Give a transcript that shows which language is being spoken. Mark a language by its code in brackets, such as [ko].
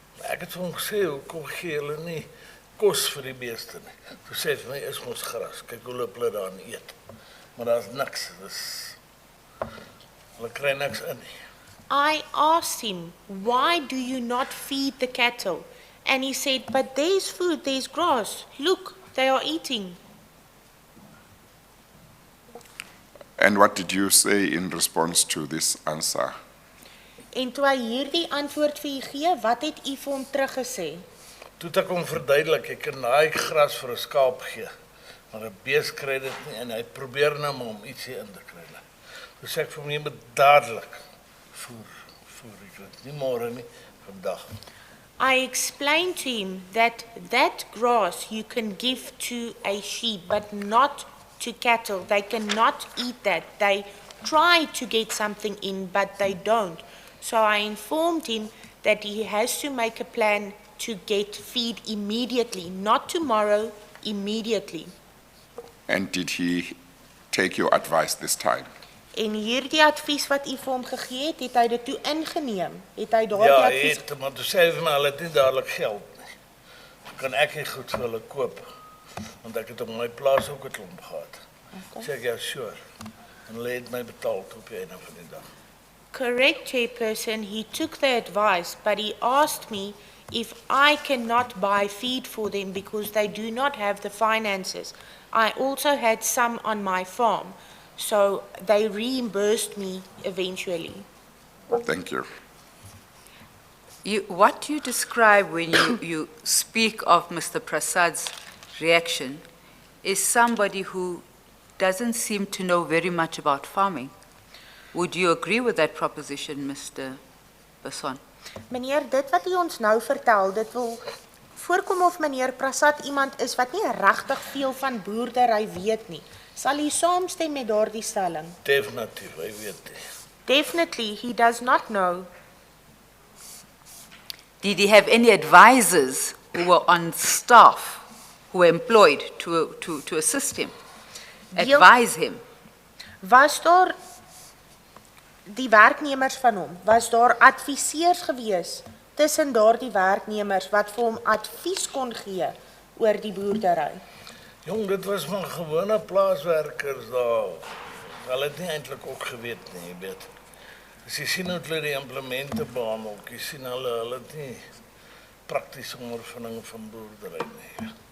[af] Ek het vir hom gesê, hoekom gee hulle nie kos vir die beeste nie? Toe sê hy vir my, is mos gras, kyk hoe loop hulle daar en eet. Maar daar is niks, hulle kry niks in nie. [en] I asked him, why do you not feed the cattle? And he said, but there's food, there's grass. Look, they are eating. And what did you say in response to this answer? [af] En toe hy hierdie antwoord vir u gee, wat het u vir hom teruggesê? Toe het ek hom verduidelik, ek kan daai gras vir 'n skaap gee, maar 'n bees kry dit nie en hy probeer nou maar om ietsie in te kry. Toe sê ek vir hom, jy moet dadelik voer, ek weet nie môre nie, vandag. [en] I explained to him that grass you can give to a sheep, but not to cattle. They cannot eat that. They try to get something in, but they don't. So I informed him that he has to make a plan to get feed immediately, not tomorrow, immediately. And did he take your advice this time? [af] En hierdie advies wat u vir hom gegee het hy dit toe ingeneem? Het hy daardie Ja, advies? het, maar toe sê hy vir my, hulle het nie dadelik geld nie. Kan ek nie goed vir hulle koop, want ek het op my plaas ook 'n klomp gehad. [en] Okay. [af] Sê ek, ja, sure. En hulle het my betaal op die einde van die dag. [en] Correct, Chairperson. He took the advice, but he asked me if I cannot buy feed for them because they do not have the finances. I also had some on my farm, so they reimbursed me eventually. Thank you. What you describe when you speak of Mr. Prasad's reaction is somebody who doesn't seem to know very much about farming. Would you agree with that proposition, Mr. Basson? [af] Meneer, dit wat u ons nou vertel, dit wil voorkom of meneer Prasad iemand is wat nie regtig veel van boerdery weet nie. Sal u saamstem met daardie stelling? Definitief, hy weet nie. [en] Definitely, he does not know. Did he have any advisors who were on staff, who were employed to assist him, advise him? [af] Was daar die werknemers van hom, was daar adviseurs gewees tussen daardie werknemers wat vir hom advies kon gee oor die boerdery? Jong, dit was maar gewone plaaswerkers daar. Hulle het nie eintlik ook geweet nie, jy weet. As jy sien hoe hulle die implemente behandel, jy sien hulle het nie praktiese ondervinding van boerdery nie.